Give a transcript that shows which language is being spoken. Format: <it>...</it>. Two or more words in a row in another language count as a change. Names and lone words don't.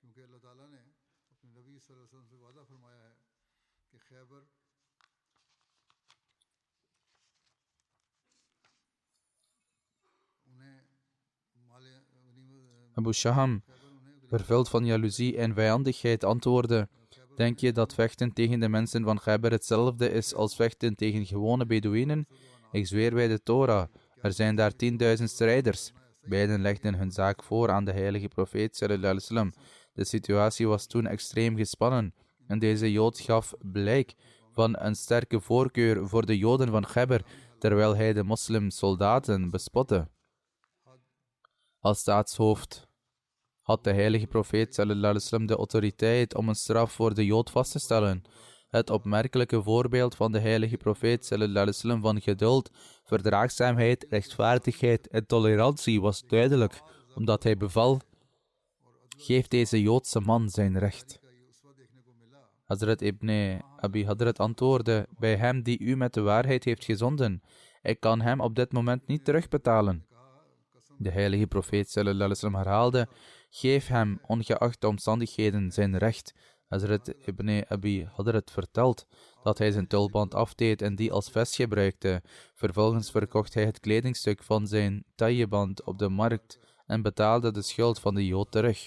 <nl>Abu Shaham, vervuld van jaloezie en vijandigheid, antwoordde: denk je dat vechten tegen de mensen van Khaybar hetzelfde is als vechten tegen gewone Bedouinen? Ik zweer bij de Torah, er zijn daar 10.000 strijders. Beiden legden hun zaak voor aan de heilige profeet</nl> <ar>صلى الله عليه وسلم.</ar> <nl>De situatie was toen extreem gespannen en deze Jood gaf blijk van een sterke voorkeur voor de Joden van Khaybar, terwijl hij de moslimsoldaten bespotte. Als staatshoofd had de heilige profeet</nl> <ar>صلى الله عليه وسلم</ar> <nl>de autoriteit om een straf voor de Jood vast te stellen. Het opmerkelijke voorbeeld van de heilige profeet</nl> <ar>صلى الله عليه وسلم</ar> <nl>van geduld, verdraagzaamheid, rechtvaardigheid en tolerantie was duidelijk, omdat hij beval: geef deze Joodse man zijn recht. Hazrat ibn Abi Hadrat antwoordde: bij hem die u met de waarheid heeft gezonden, ik kan hem op dit moment niet terugbetalen. De heilige profeet</nl> <ar>صلى الله عليه وسلم</ar> <nl>herhaalde: geef hem, ongeacht de omstandigheden, zijn recht. Hazrat ibn Abi Hadrat vertelt dat hij zijn tulband afdeed en die als vest gebruikte. Vervolgens verkocht hij het kledingstuk van zijn tailleband op de markt en betaalde de schuld van de Jood terug.</nl>